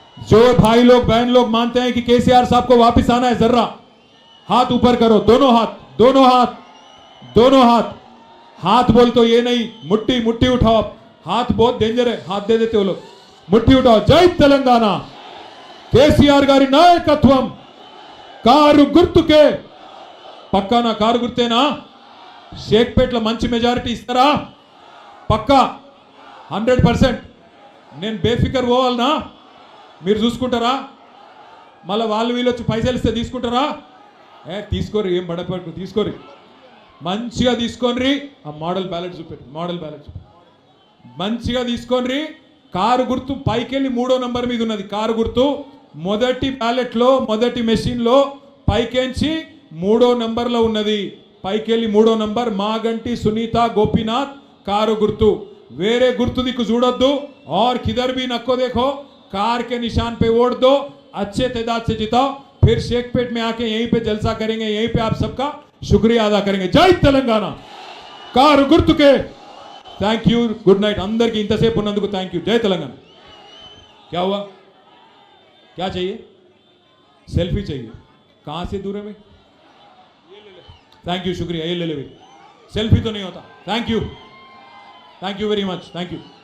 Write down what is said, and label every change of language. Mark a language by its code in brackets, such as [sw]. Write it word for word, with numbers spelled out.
[hi] जो भाई लोग बहन लोग मानते हैं कि केसीआर साहब को वापस आना है, जर्रा हाथ ऊपर करो, दोनों हाथ, दोनों हाथ, दोनों हाथ। हाथ बोल तो ये नहीं, मुट्ठी मुट्ठी उठाओ आप, हाथ बहुत डेंजर है, हाथ दे देते हो लोग, मुट्ठी उठाओ। जय तेलंगाना, [te] కేసీఆర్ గారి నాయకత్వం, కారు గుర్తుకే, పక్కానా కారు గుర్తేనా? షేక్పేట్లో మంచి మెజారిటీ ఇస్తారా? పక్కా హండ్రెడ్ పర్సెంట్ నేను బేఫికర్ పోవాలనా? మీరు చూసుకుంటారా? మళ్ళీ వాళ్ళు వీళ్ళు వచ్చి పైసలు ఇస్తే తీసుకుంటారా? ఏ తీసుకోరు, ఏం బడపడకు, తీసుకోరు, మంచిగా తీసుకొని ఆ మోడల్ బ్యాలెట్ చూపి, మోడల్ బ్యాలెట్ చూపి మంచిగా తీసుకొని. కారు గుర్తు పైకెళ్ళి మూడో నెంబర్ మీద ఉన్నది కారు గుర్తు, మొదటి బ్యాలెట్లో మొదటి మెషిన్లో పైకేంచి మూడో నెంబర్లో ఉన్నది, పైకెళ్ళి మూడో నంబర్ మాగంటి సునీత గోపీనాథ్ కారు గుర్తు. వేరే గుర్తు దిక్కు చూడొద్దు, [hi] ఆర్ కిధర్ బి నక్కో దేఖో, कार के निशान पे वोट दो, अच्छे तादाद से जिताओ, फिर शेखपेट में आके यहीं पे जलसा करेंगे, यहीं पे आप सबका शुक्रिया अदा करेंगे। जय तेलंगाना, [te] కారు గుర్తుకే. [en] thank you, good night [te] అందరికి, ఇంతసేపు ఉన్నందుకు [en] Thank you. [hi] जय तेलंगाना। क्या हुआ, क्या चाहिए? सेल्फी चाहिए? कहां से दूर है भाई? [en] thank you, [hi] शुक्रिया, ये ले ले भाई, सेल्फी तो नहीं होता। [en] Thank you, thank you very much, thank you.